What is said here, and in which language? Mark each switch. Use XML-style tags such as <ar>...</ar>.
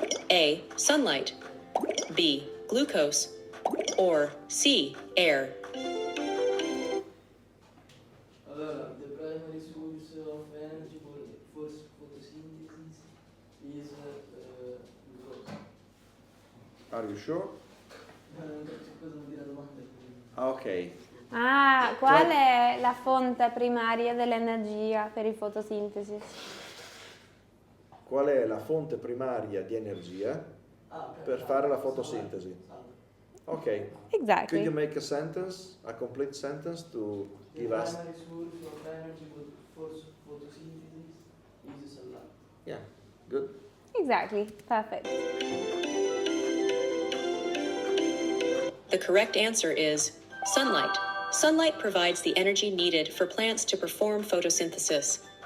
<en>A. Sunlight. B. Glucose. Or C. Air. Allora, the primary source of energy for photosynthesis is glucose. Are you sure?</en> <it>Non capisco cosa vuol dire la domanda. Ah, ok. Qual è la fonte primaria dell'energia per il fotosintesi? Qual è la fonte primaria di energia per fare la fotosintesi?</it> <en>Ok. Could Exactly. you make a sentence, a complete sentence to give The us? primary source of energy for photosynthesis is sunlight. Yeah, good. Exactly. Perfect. The correct answer is sunlight. Sunlight provides the energy needed for plants to perform photosynthesis.</en>